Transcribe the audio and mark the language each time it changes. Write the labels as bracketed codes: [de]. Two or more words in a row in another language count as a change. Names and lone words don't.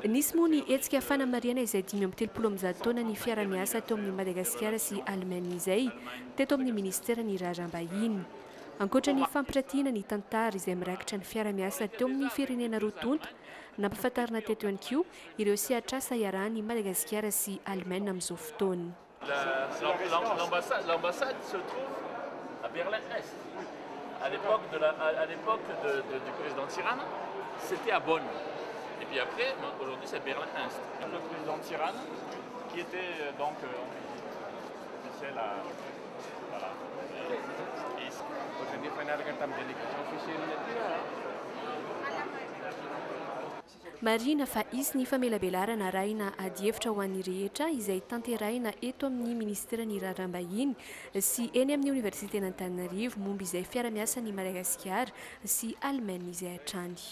[mg] Nisy moa ny hetsika fanamariana izay 5 taona ny fiara-miasa teo amin'ny Madagasikara sy Allemagne izay teto amin'ny ministera ny raharaham-bahiny. Ankoatra ny fampiratiana ny tantara izay mirakitra ny fiara-miasa teo amin'ny firenena roa tonta, nampahafantarina teto ihany koa ireo sehatr'asa iarahan'ny Madagasikara sy Allemagne amin'izao fotoana. [fr] L'ambassade se trouve à Berlin-Est. À l'époque du président Tirana, c'était à Bonn. Et puis après, aujourd'hui, c'est Berlin-Est. Le président Tirana, qui était donc officiel à... Voilà. Aujourd'hui, il faut une délégation officielle. [mg] Marina fa izy ny famelabelarana arahina adievitra ho an'ny rehetra izay tanterahina eto amin'ny ministera ny raharaham-bahiny sy eny amin'ny Université n'Antananarivo momba izay fiara-miasa ny Madagasikara sy Allemagne izay hatrany.